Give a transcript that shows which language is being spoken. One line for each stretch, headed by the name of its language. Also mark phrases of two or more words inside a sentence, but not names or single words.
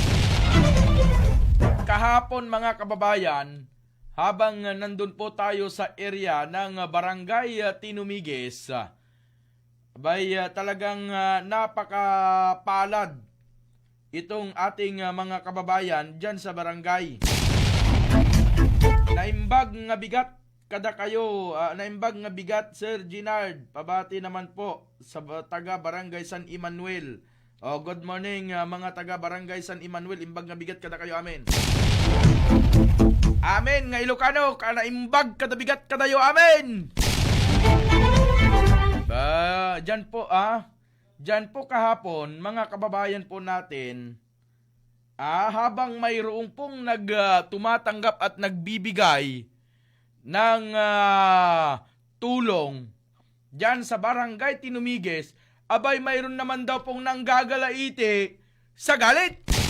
Filipino: Kahapon mga kababayan, habang nandun po tayo sa area ng Barangay Tinumiges, talagang napakapalad itong ating mga kababayan dyan sa barangay.
Iloko: Naimbag nga bigat kada kayo, naimbag nga bigat Sir Ginard.
Filipino: Pabati naman po sa taga Barangay San Emanuel.
English: Good morning
Filipino: mga taga Barangay San Emanuel.
Iloko: Imbag nga bigat kada kayo, amen. Amen nga Ilocano, naimbag kada bigat kadayo, amen.
Filipino: Diyan po kahapon, mga kababayan po natin, habang mayroong pong tumatanggap at nagbibigay ng tulong diyan sa Barangay Tinumigues, abay mayroon naman daw pong nanggagalaite sa galit.